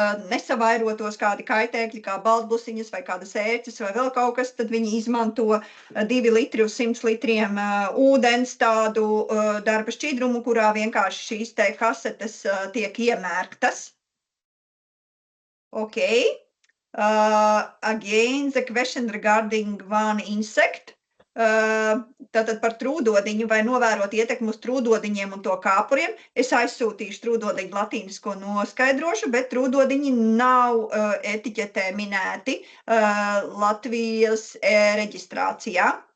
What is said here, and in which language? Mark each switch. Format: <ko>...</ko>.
<lv>nesavairotos kādi kaitēkļi, kā baltblusiņas vai kādas ērces vai vēl kaut kas, tad viņi izmanto 2 litri uz 100 litriem ūdens tādu darba šķidrumu, kurā vienkārši šīs te kasetes tiek iemērktas.</lv> <en>Okay. Again, the question regarding one insect.</en> <lv>Tātad par trūdodiņu vai novērot ietekmi uz trūdodiņiem un to kāpuriem. Es aizsūtīšu trūdodiņu latīnisko noskaidrošu, bet trūdodiņi nav etiķetē minēti Latvijas reģistrācijā.</lv>